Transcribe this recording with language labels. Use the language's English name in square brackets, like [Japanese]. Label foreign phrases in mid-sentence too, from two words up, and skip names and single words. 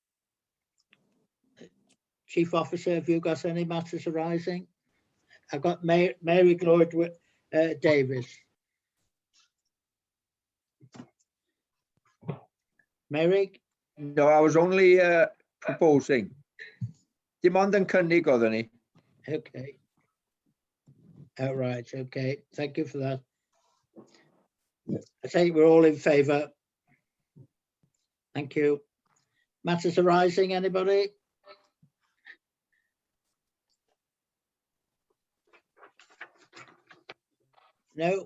[English] Chief Officer, have you got any matters arising? I've got Mary Lloyd Davis. Mary? No, I was only proposing. [Welsh] Dim ond yn cynnig oedden ni. [English] Okay. All right, okay. Thank you for that. I think we're all in favour. Thank you. Matters arising, anybody? No?